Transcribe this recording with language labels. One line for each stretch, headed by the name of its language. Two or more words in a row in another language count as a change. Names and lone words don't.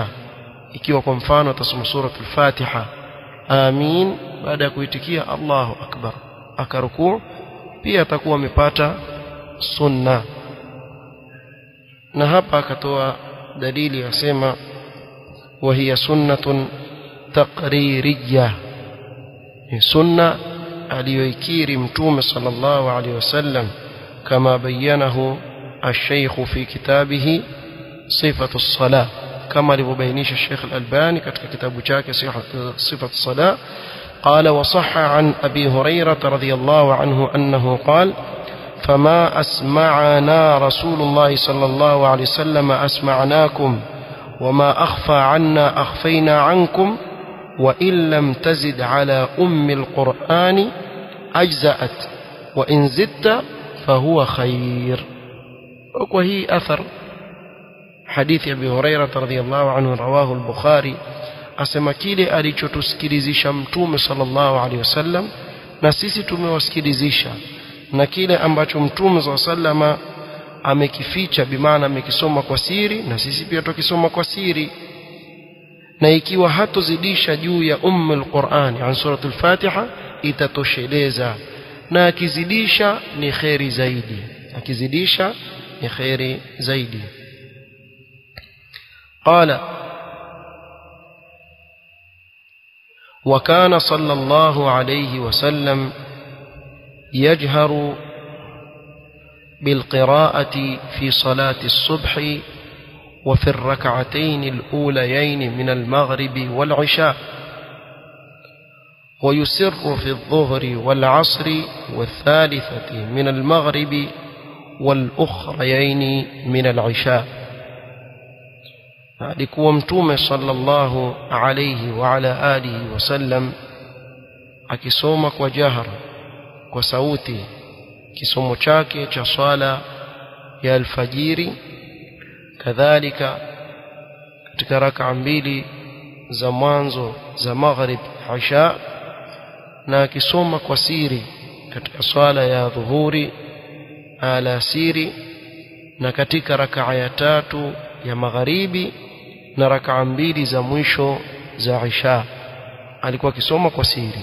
Swahili: Ikiwa kwa mfano atasoma suratul Fatiha amin baada ya kuitikia
Arabic: الله أكبر
Swahili: akarukuu, pia atakuwa amepata sunna. Na hapa akatoa dalili yasema
Arabic: وهي سنة تقريرية,
Swahili: ni sunna aliyoikiri Mtume
Arabic: صلى الله عليه وسلم كما بينه الشيخ في كتابه صفة الصلاة، كما لبينيش الشيخ الألباني
Swahili: katika kitabu chake
Arabic: صفة الصلاة. قال وصح عن أبي هريرة رضي الله عنه أنه قال فما أسمعنا رسول الله صلى الله عليه وسلم أسمعناكم وما أخفى عنا أخفينا عنكم وإن لم تزد على أم القرآن أجزأت وإن زدت فهو خير. وهي أثر حديث أبي هريرة رضي الله عنه رواه البخاري،
Swahili: asema kile alichotusikilizisha Mtume
Arabic: صلى الله عليه وسلم
Swahili: na sisi tumewasikilizisha, na kile ambacho Mtume
Arabic: صلى الله عليه وسلم
Swahili: amekificha, bimaana amekisoma kwa siri, na sisi pia tukisoma kwa siri. Na ikiwa hatozidisha juu ya ummul Qur'an an suratul Fatiha itatosheleza, na akizidisha ni khairi zaidi, akizidisha ni khairi zaidi.
Arabic: قال وكان صلى الله عليه وسلم يجهر بالقراءة في صلاة الصبح وفي الركعتين الأوليين من المغرب والعشاء، ويسر في الظهر والعصر والثالثة من المغرب والأخريين من العشاء.
Swahili: alikuwa Mtume
Arabic: صلى الله عليه وعلى آله وسلم
Swahili: akisoma kwa jahra, kwa sauti, kisomo chake cha swala ya alfajiri, kadhalika katika rak'a mbili za mwanzo za maghrib isha, na akisoma kwa siri katika swala ya dhuhuri alasiri, na katika rak'a ya tatu ya magharibi na rak'a mbili za mwisho za isha alikuwa akisoma kwa siri.